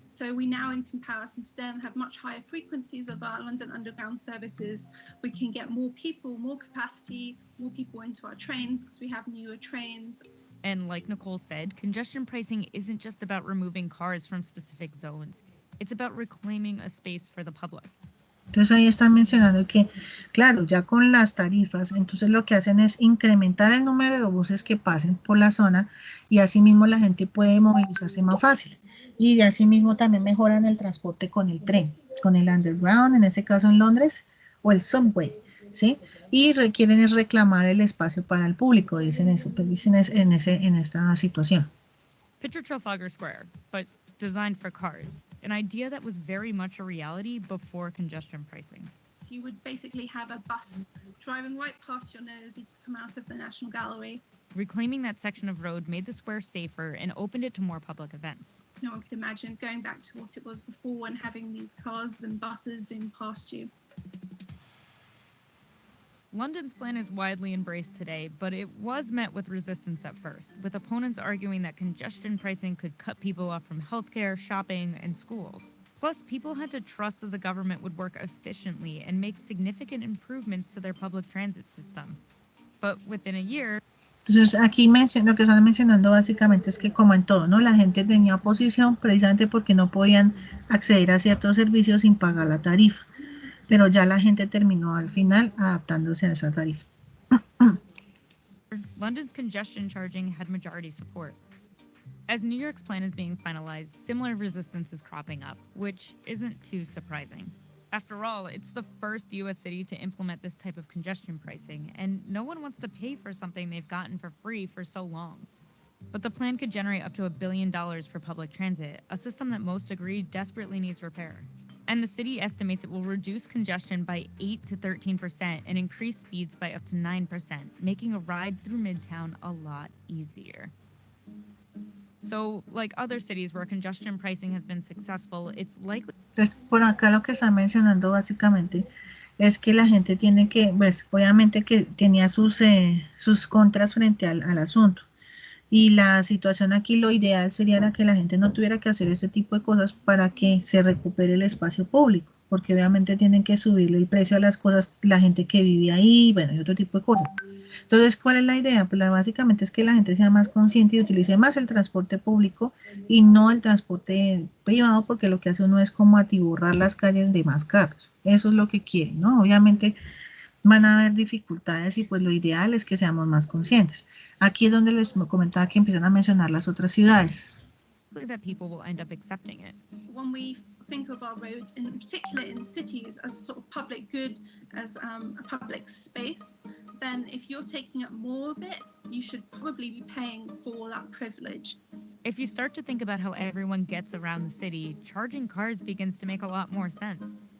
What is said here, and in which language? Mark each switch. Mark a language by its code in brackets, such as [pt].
[en] So we now, in comparison to them, have much higher frequencies of our London Underground services. We can get more people, more capacity, more people into our trains because we have newer trains. And like Nicole said, congestion pricing isn't just about removing cars from specific zones. It's about reclaiming a space for the public. [es] Entonces ahí están mencionando que, claro, ya con las tarifas, entonces lo que hacen es incrementar el número de buses que pasen por la zona y así mismo la gente puede movilizarse más fácil. Y de así mismo también mejoran el transporte con el tren, con el underground, en ese caso en Londres, o el subway, ¿sí? Y quieren es reclamar el espacio para el público, dicen eso, pues dicen en esta situación. [en] Picture Trafalgar Square, but designed for cars, an idea that was very much a reality before congestion pricing. You would basically have a bus driving right past your nose as you come out of the National Gallery. Reclaiming that section of road made the square safer and opened it to more public events. No one could imagine going back to what it was before and having these cars and buses zoom past you. London's plan is widely embraced today, but it was met with resistance at first, with opponents arguing that congestion pricing could cut people off from healthcare, shopping, and schools. Plus, people had to trust that the government would work efficiently and make significant improvements to their public transit system. But within a year, [es] entonces aquí lo que están mencionando básicamente es que como en todo, ¿no? La gente tenía oposición precisamente porque no podían acceder a ciertos servicios sin pagar la tarifa. Pero ya la gente terminó al final adaptándose a esa tarifa. [en] London's congestion charging had majority support. As New York's plan is being finalized, similar resistance is cropping up, which isn't too surprising. After all, it's the first U.S. city to implement this type of congestion pricing, and no one wants to pay for something they've gotten for free for so long. But the plan could generate up to $1 billion for public transit, a system that most agree desperately needs repair. And the city estimates it will reduce congestion by 8 to 13% and increase speeds by up to 9%, making a ride through Midtown a lot easier. So, like other cities where congestion pricing has been successful, it's likely... [es] Entonces, por acá lo que está mencionando básicamente es que la gente tiene que, pues, obviamente que tenía sus contras frente al asunto. Y la situación aquí, lo ideal sería que la gente no tuviera que hacer ese tipo de cosas para que se recupere el espacio público, porque obviamente tienen que subirle el precio a las cosas, la gente que vive ahí, bueno, y otro tipo de cosas. Entonces, ¿cuál es la idea? Pues básicamente es que la gente sea más consciente y utilice más el transporte público y no el transporte privado, porque lo que hace uno es como atiborrar las calles de más carros. Eso es lo que quieren, ¿no? Obviamente van a haber dificultades y pues lo ideal es que seamos más conscientes. Aquí es donde les comentaba que empiezan a mencionar las otras ciudades. [en] that people will end up accepting it. When we think of our roads, in particular in cities, as sort of public good, as a public space, then if you're taking up more of it, you should probably be paying for that privilege. If you start to think about how everyone gets around the city, charging cars begins to make a lot more sense.